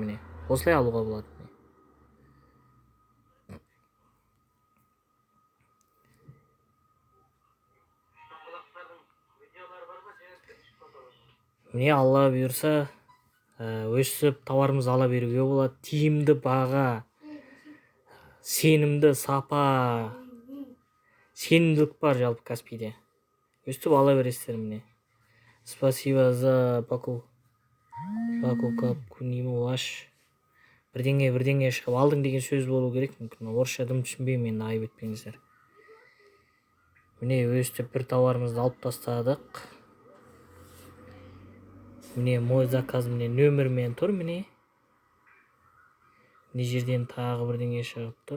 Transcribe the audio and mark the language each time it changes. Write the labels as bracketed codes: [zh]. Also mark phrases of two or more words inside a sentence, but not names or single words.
[kk] Міне осылай алуға болады. Міне алла бұйырса өсіп тауарымызды ала беруге болады. Тиімді баға, сенімді сапа, сенімділік бар жалпы Каспийде. Өстіп ала бересіздер міне. [ru] Спасибо за покупку ваш. [kk] Бірдеңе шығып алдың деген сөз болу керек. Мүмкін орысша дым түсінбеймін, енді айып етпеңіздер. Міне өстіп бір тауарымызды алып тастадық. Міне [ru] мой заказ [kk] міне нөмірмен тұр міне. Міне жерден тағы бірдеңе шығып тұр.